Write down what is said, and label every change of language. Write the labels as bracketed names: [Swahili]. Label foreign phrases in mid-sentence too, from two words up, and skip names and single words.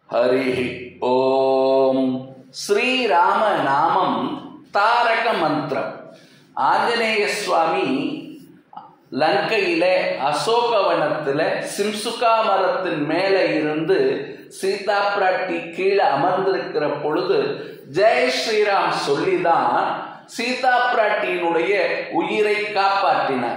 [Sanskrit] हरि ओम श्रीराम नामम तारक मंत्र आंजनेय स्वामी [Tamil] லங்கையிலே அசோகவனத்தில் சிம்சுகா மரத்தின் மேலே இருந்து சீதா பிராட்டி கீழே அமர்ந்திருக்கிற பொழுது [Hindi] जय श्रीराम [Tamil] சொல்லிதான் சீதா பிராட்டியினுடைய உயிரை காப்பாற்றினார்.